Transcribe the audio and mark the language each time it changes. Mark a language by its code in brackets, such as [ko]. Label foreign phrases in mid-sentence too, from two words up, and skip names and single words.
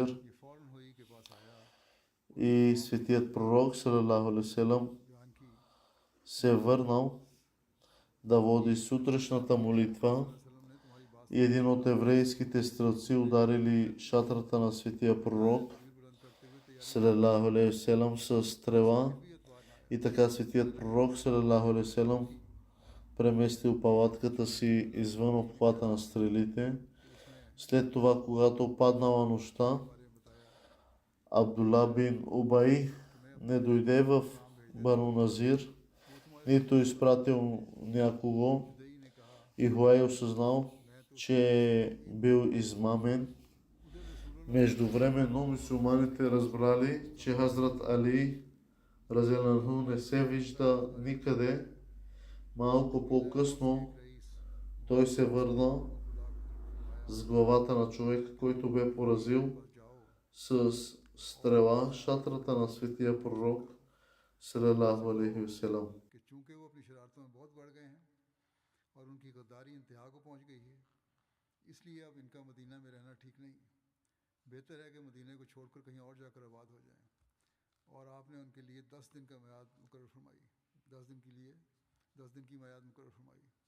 [ur] یہ فوراً حیی کے پاس آیا, [bg] и светият пророк [ar] صلى الله عليه وسلم [ur] بیان کی [bg] се върнал да води сутрешната молитва [ur] وسلم نے تمہاری بات [bg] и един от еврейските стрелци ударили шатрата на светия пророк [ur] تکبیر بلند کرتے ہوئے تیاری [ar] صلى الله عليه وسلم [bg] с стрела [ur] بھی اعتبار نہ [bg] и така светият пророк [ar] صلى الله عليه وسلم [bg] преместил палатката си извън обхвата на стрелите. След това, когато паднала нощта, [ur] بارے بتایا [bg] Абдулла бин Убай не дойде в Бану Назир, нито изпратил някого, [ur] جدئی نے کہا [bg] и Хуай осъзнал, че е бил измамен. Междувременно мюсюлманите разбрали, че Хазрат Али [ar] رضي الله عنه [bg] не се вижда никъде. Малко по-късно той се върна с главата на човека, който бе поразил с стрела шатрата на светия пророк [ar] صلى الله عليه وسلم. [ur] کہ چونکہ وہ اپنی شرارتوں میں بہت بڑھ گئے ہیں اور ان کی غداری انتہا کو پہنچ گئی ہے، اس لیے اب ان کا مدینہ میں رہنا ٹھیک نہیں. بہتر ہے کہ مدینے کو چھوڑ کر کہیں اور جا کر آباد ہو جائیں. اور آپ نے ان کے لیے 10 دن کا میعاد مقرر فرمائی. 10 دن کے لیے 10 دن کی میعاد مقرر فرمائی.